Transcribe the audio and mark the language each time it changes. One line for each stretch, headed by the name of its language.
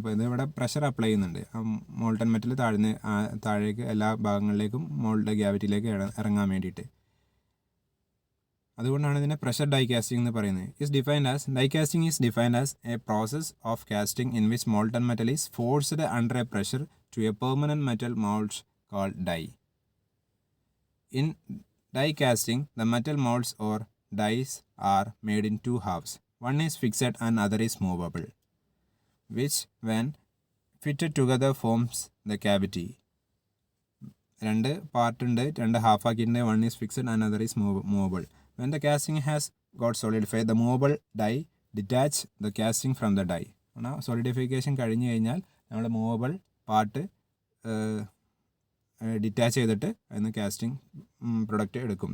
Malayalam: ഇപ്പോൾ ഇവിടെ pressure apply ചെയ്യുന്നുണ്ട്, മോൾട്ടൺ മെറ്റൽ താഴേക്ക് എല്ലാ ഭാഗങ്ങളിലേക്കും മോൾഡ് ഗ്രാവിറ്റിയിലേക്ക് ഇറങ്ങാൻ വേണ്ടിയിട്ട്. അതുകൊണ്ടാണ് ഇതിനെ പ്രഷർ ഡൈ കാസ്റ്റിംഗ് എന്ന് പറയുന്നത്.
English: Die casting is defined as a process of casting in which molten metal is forced under a pressure to a permanent metal mold cold die. In die casting, the metal molds or dies are made in two halves. One is fixed and other is movable, which when fitted together forms the cavity.
Malayalam: രണ്ട് part ഉണ്ട്, രണ്ട് half ആക്കിയിട്ടുണ്ട്.
English: One is fixed and other is movable. When the casting has got solidify the movable die detach the casting from the die.
Malayalam: ആണ് solidification കഴിഞ്ഞ് കഴിഞ്ഞാൽ നമ്മൾ movable part detach ചെയ്തിട്ട് അതിന് കാസ്റ്റിംഗ് പ്രൊഡക്റ്റ് എടുക്കും.